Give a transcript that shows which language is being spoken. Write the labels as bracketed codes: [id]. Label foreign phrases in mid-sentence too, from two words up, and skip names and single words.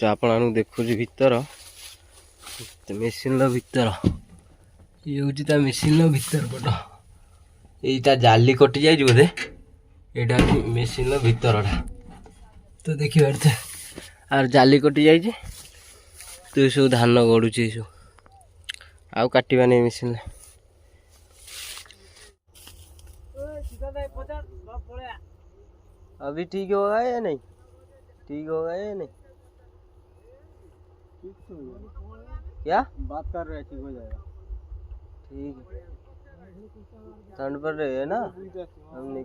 [or] ଆପଣମାନଙ୍କୁ ଦେଖୁଛି ଭିତର ମେସିନ୍ର ଭିତର ଇଏ ହେଉଛି ତା ମେସିନ୍ର ଭିତର ପଟ। ଏଇ ତା ଜାଲି କଟି ଯାଇଛି ବୋଧେ ଏଇଟା ହେଉଛି ମେସିନ୍ର ଭିତରଟା। ତ ଦେଖିପାରୁଥିବେ ଆର ଜାଲି କଟି ଯାଇଛି। ତ ଏସବୁ ଧାନ ଗଡ଼ୁଛି ଏସବୁ ଆଉ କାଟିବାନି ମେସିନ୍ରେ। [hi] अभी ठीक होगा या नहीं? ठीक होगा या नहीं? क्या बात कर रहे हैं ठीक हो जाएगा। ठीक है ठंड पड़ रही है ना हम नहीं।